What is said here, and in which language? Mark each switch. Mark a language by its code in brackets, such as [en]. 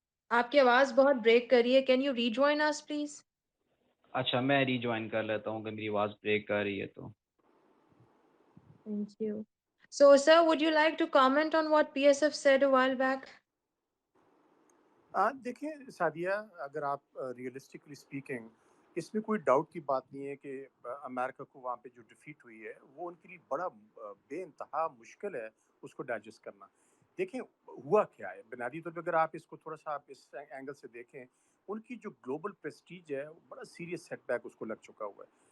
[ur] آپ کی آواز بہت بریک کر رہی ہے. [en] Can you rejoin us please? [ur] اچھا, میں ریجوائن کر لیتا ہوں کہ میری آواز بریک کر رہی ہے تو. [en] Thank you. So, sir, would you like to comment on what PSF said a while back? [ur] دیکھیں سعدیہ، اگر آپ [en] realistically speaking, [ur] اس میں کوئی ڈاؤٹ کی بات نہیں ہے کہ امریکہ کو وہاں پہ جو ڈیفیٹ ہوئی ہے وہ ان کے لیے بڑا بے انتہا مشکل ہے اس کو ڈائجسٹ کرنا. دیکھیں ہوا کیا ہے بنیادی طور پہ، اگر آپ اس کو تھوڑا سا آپ اس اینگل سے دیکھیں، ان کی جو گلوبل پریسٹیج ہے وہ بڑا سیریس سیٹ بیک اس کو لگ چکا ہوا ہے.